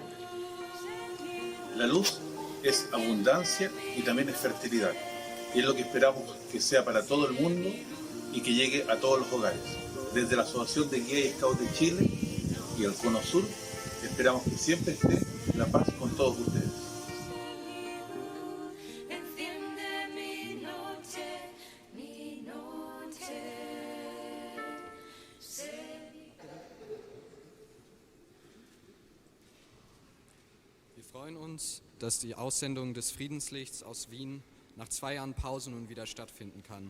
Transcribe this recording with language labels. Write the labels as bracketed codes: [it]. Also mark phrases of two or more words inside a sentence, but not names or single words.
[es] La luz es abundancia y también es fertilidad. Y es lo que esperamos que sea para todo el mundo y que llegue a todos los hogares. Desde la Asociación de Guía y Scouts de Chile y el Cono Sur, esperamos que siempre esté la paz con todos ustedes. [de] Wir freuen uns, dass die Aussendung des Friedenslichts aus Wien nach 2 Jahren Pause nun wieder stattfinden kann.